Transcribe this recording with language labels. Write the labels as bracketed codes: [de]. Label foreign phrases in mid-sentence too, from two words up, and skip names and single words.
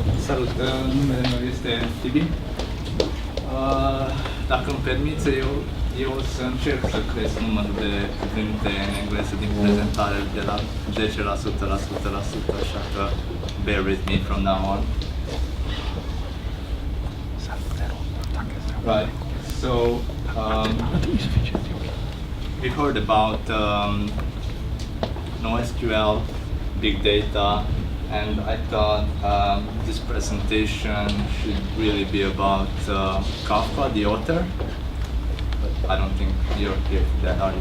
[ro] Salut, numele meu este Tibi. Dacă îmi permiți, eu o să încerc să cresc numărul de cuvinte în engleză din prezentare de la 10% la 100%, așa că [en] bear with me from now on. Right, so we heard about NoSQL, big data, and I thought this presentation should really be about Kafka, the author, but I don't think you're here for that, are you?